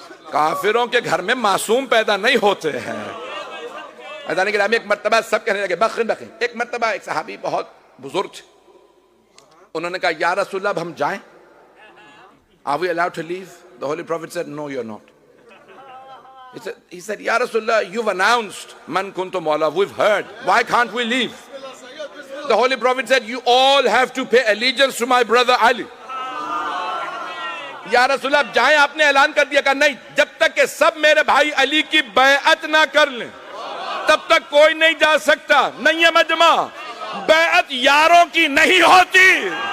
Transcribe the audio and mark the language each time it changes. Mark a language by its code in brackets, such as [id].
[ur] کافروں کے گھر میں معصوم پیدا نہیں ہوتے ہیں. عزیزان گرامی ایک مرتبہ سب کہنے لگے بخن بخن. ایک مرتبہ ایک صحابی بہت بزرگ تھے, انہوں نے کہا یا رسول اللہ اب ہم جائیں, [en] are we allowed to leave? The Holy Prophet said no, you're not. He said ya Rasulullah, you've announced man kuntu mawla, we've heard, why can't we leave? The Holy Prophet said you all have to pay allegiance to my brother Ali. [ur] یا رسول اللہ اب جائیں, آپ نے اعلان کر دیا. کہا نہیں, جب تک کہ سب میرے بھائی علی کی بیعت نہ کر لیں تب تک کوئی نہیں جا سکتا. نہیں ہے مجمع, بیعت یاروں کی نہیں ہوتی.